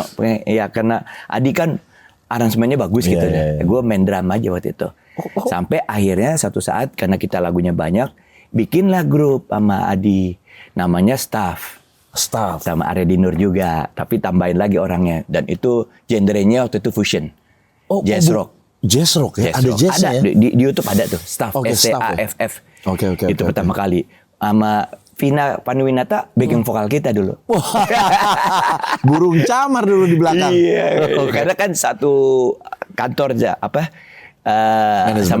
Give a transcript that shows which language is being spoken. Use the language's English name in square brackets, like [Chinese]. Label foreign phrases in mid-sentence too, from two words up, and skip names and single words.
[Indonesian] Ya karena Adi kan aransemennya bagus Iya, gitu iya, deh. iya. Gue main drum aja waktu itu. Sampai akhirnya satu saat karena kita lagunya banyak, bikinlah grup sama Adi, namanya Staff. Staff. Sama Arya Dinur juga, tapi tambahin lagi orangnya. Dan itu genrenya waktu itu fusion. [English] Jazz rock. Jazz rock ya? [Indonesian] Jazz Ada rock. jazznya ya? Di YouTube ada tuh, Staff, Oke, Staff ya? STAFF. Oke. Itu pertama kali. Sama Vina Panuwinata, backing vokal kita dulu. Burung camar dulu di belakang. Iya, karena kan satu kantor aja, sama